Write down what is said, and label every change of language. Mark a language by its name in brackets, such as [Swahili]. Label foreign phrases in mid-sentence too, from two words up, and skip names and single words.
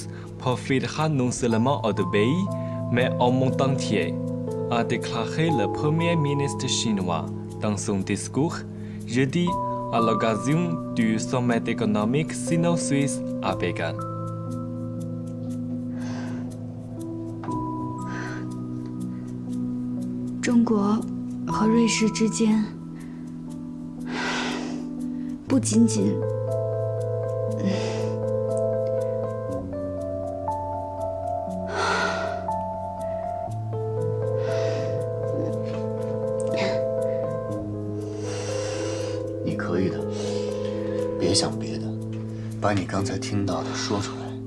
[French] profitera non seulement au pays, mais au monde entier, a déclaré le Premier ministre chinois dans son discours jeudi à l'occasion du sommet économique sino-suisse à Pékin. [Chinese] 中国和瑞士之间不仅仅你可以的，别想别的，把你刚才听到的说出来。